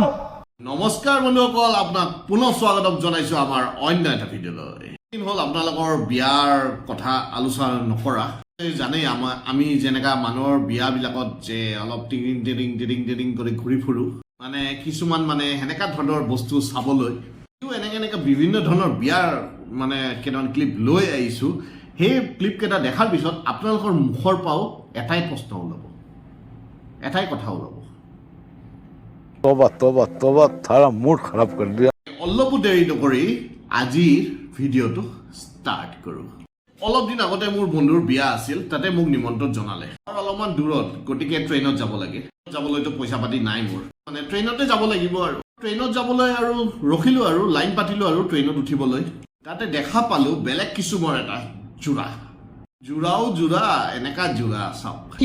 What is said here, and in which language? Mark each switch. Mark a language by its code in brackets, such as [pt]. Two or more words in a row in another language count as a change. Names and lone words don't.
[as] নমস্কাৰ বন্ধুসকল আপোনাক পুনৰ স্বাগতম জনাইছো আমাৰ অন্য এটা ভিডিঅ'লৈ দিন হ'ল আপোনালোকৰ বিয়াৰ কথা আলোচনা নকৰা জানেই আমি যেনেকা মানুহৰ বিয়াবিলাকত যে অলপ টিৰিং টিৰিং টিৰিং টিৰিং কৰি ঘূৰি ফুৰো মানে কিছুমান মানে সেনেকা ধৰণৰ বস্তু চাবলৈ এনেকে বিভিন্ন ধৰণৰ বিয়াৰ মানে কেইটামান ক্লিপ লৈ আহিছো সেই ক্লিপ কেইটা দেখাৰ পিছত আপোনালোকৰ মুখৰ পৰাও এটাই প্ৰশ্ন ওলাব এটাই কথা ওলাব [hi] तोबा तोबा तोबा थारा मूड खराब कर दिया [as] অলপো দেৰি নকৰি আজিৰ ভিডিঅ'টো ষ্টাৰ্ট কৰো অলপ দিন আগতে মোৰ বন্ধুৰ বিয়া আছিল তাতে মোক নিমন্ত্ৰণ জনালে আৰু অলপমান দূৰত গতিকে ট্ৰেইনত যাব লাগে যাবলৈতো পইচা পাতি নাই মোৰ মানে ট্ৰেইনতে যাব লাগিব আৰু ট্ৰেইনত যাবলৈ আৰু ৰখিলো আৰু লাইন পাতিলো আৰু ট্ৰেইনত উঠিবলৈ তাতে দেখা পালো বেলেগ কিছুমৰ এটা জোৰাও জোৰা এনেকা জোৰা চাওক